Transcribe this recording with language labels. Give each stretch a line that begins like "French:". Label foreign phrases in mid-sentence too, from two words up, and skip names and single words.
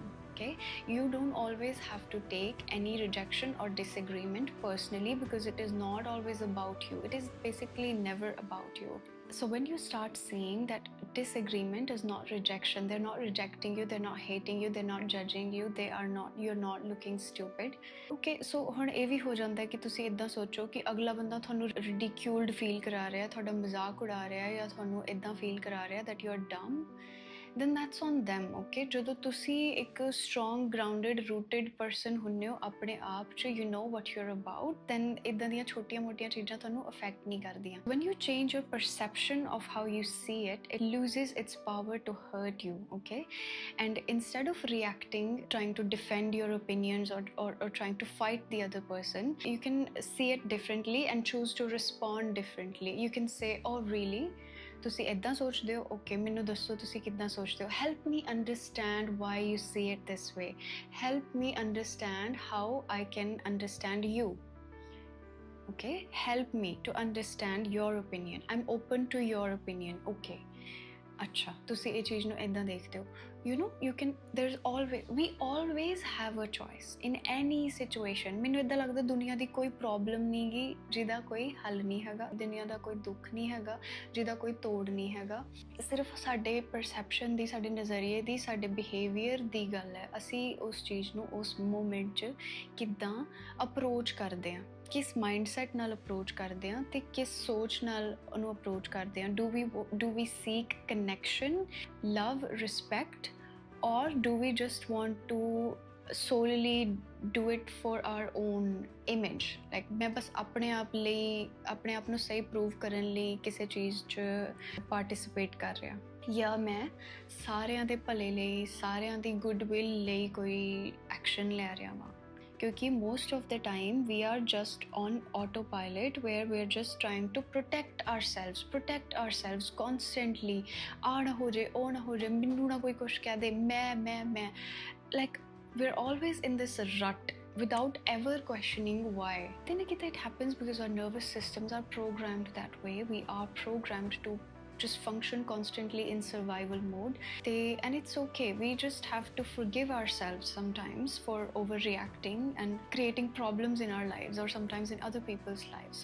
English: Okay, you don't always have to take any rejection or disagreement personally, because it is not always about you. It is basically never about you. So when you start seeing that disagreement is not rejection, they're not rejecting you, they're not hating you, they're not judging you, you're not looking stupid. Okay, so
Punjabi: ਹੁਣ ਇਹ ਵੀ ਹੋ ਜਾਂਦਾ ਹੈ ਕਿ ਤੁਸੀਂ ਇਦਾਂ ਸੋਚੋ ਕਿ ਅਗਲਾ ਬੰਦਾ ਤੁਹਾਨੂੰ ਰਿਡੀਕਿਊਲਡ ਫੀਲ ਕਰਾ ਰਿਹਾ, ਤੁਹਾਡਾ ਮਜ਼ਾਕ ਉਡਾ ਰਿਹਾ, ਜਾਂ ਤੁਹਾਨੂੰ ਇਦਾਂ ਫੀਲ ਕਰਾ ਰਿਹਾ
English: that you are dumb, then that's on them.
Punjabi: Okay, ਜਦੋਂ ਤੁਸੀਂ ਇੱਕ
English: strong grounded rooted person
Punjabi: ਹੁੰਦੇ ਹੋ ਆਪਣੇ ਆਪ 'ਚ,
English: you know what you're about, then
Punjabi: ਇਦਾਂ ਦੀਆਂ ਛੋਟੀਆਂ-ਮੋਟੀਆਂ ਚੀਜ਼ਾਂ ਤੁਹਾਨੂੰ affect ਨਹੀਂ ਕਰਦੀਆਂ.
English: When you change your perception of how you see it, it loses its power to hurt you. Okay, and instead of reacting, trying to defend your opinions, or trying to fight the other person, you can see it differently and choose to respond differently. You can say, oh really,
Punjabi: ਤੁਸੀਂ ਇੱਦਾਂ ਸੋਚਦੇ ਹੋ,
English: ਓਕੇ ਮੈਨੂੰ ਦੱਸੋ ਤੁਸੀਂ ਕਿੱਦਾਂ ਸੋਚਦੇ ਹੋ, Help me understand why you see it this way, help me understand how I can understand you. Okay, help me to understand your opinion. I'm open to your opinion.
Punjabi: Okay, ਅੱਛਾ ਤੁਸੀਂ ਇਹ ਚੀਜ਼ ਨੂੰ ਇੱਦਾਂ ਦੇਖਦੇ ਹੋ.
English: You know, we always have a choice in any situation.
Punjabi: ਮੈਨੂੰ ਇੱਦਾਂ ਲੱਗਦਾ ਦੁਨੀਆ ਦੀ ਕੋਈ ਪ੍ਰੋਬਲਮ ਨਹੀਂ ਗੀ ਜਿਹਦਾ ਕੋਈ ਹੱਲ ਨਹੀਂ ਹੈਗਾ, ਦੁਨੀਆ ਦਾ ਕੋਈ ਦੁੱਖ ਨਹੀਂ ਹੈਗਾ ਜਿਹਦਾ ਕੋਈ ਤੋੜ ਨਹੀਂ ਹੈਗਾ. ਸਿਰਫ ਸਾਡੇ ਪਰਸੈਪਸ਼ਨ ਦੀ, ਸਾਡੇ ਨਜ਼ਰੀਏ ਦੀ, ਸਾਡੇ ਬਿਹੇਵੀਅਰ ਦੀ ਗੱਲ ਹੈ. ਅਸੀਂ ਉਸ ਚੀਜ਼ ਨੂੰ ਉਸ ਮੂਮੈਂਟ 'ਚ ਕਿੱਦਾਂ ਅਪਰੋਚ ਕਰਦੇ ਹਾਂ, ਕਿਸ ਮਾਈਂਡਸੈਟ ਨਾਲ ਅਪਰੋਚ ਕਰਦੇ ਹਾਂ ਤੇ ਕਿਸ ਸੋਚ ਨਾਲ ਉਹਨੂੰ ਅਪਰੋਚ ਕਰਦੇ ਹਾਂ.
English: Do we seek connection, love, respect, or do we just want to solely do it for our own image?
Punjabi: Like ਮੈਂ ਬਸ ਆਪਣੇ ਆਪ ਲਈ, ਆਪਣੇ ਆਪ ਨੂੰ ਸਹੀ ਪ੍ਰੂਵ ਕਰਨ ਲਈ ਕਿਸੇ ਚੀਜ਼ 'ਚ ਪਾਰਟਿਸਿਪੇਟ ਕਰ ਰਿਹਾ, ਜਾਂ ਮੈਂ ਸਾਰਿਆਂ ਦੇ ਭਲੇ ਲਈ, ਸਾਰਿਆਂ ਦੀ ਗੁੱਡਵਿਲ ਲਈ ਕੋਈ ਐਕਸ਼ਨ ਲੈ ਰਿਹਾ ਵਾਂ.
English: Because most of the time we are just on autopilot, where we're just trying to protect ourselves constantly.
Punjabi: ਆਹ ਨਾ ਹੋ ਜੇ, ਉਹ ਨਾ ਹੋ ਜੇ, ਮੈਨੂੰ ਨਾ ਕੋਈ ਕੁਛ ਕਹਿ ਦੇ, ਮੈਂ
English: like we're always in this rut without ever questioning why. Then it happens because our nervous systems are programmed that way. We are programmed to just function constantly in survival mode. And it's okay. We just have to forgive ourselves sometimes for overreacting and creating problems in our lives, or sometimes in other people's lives.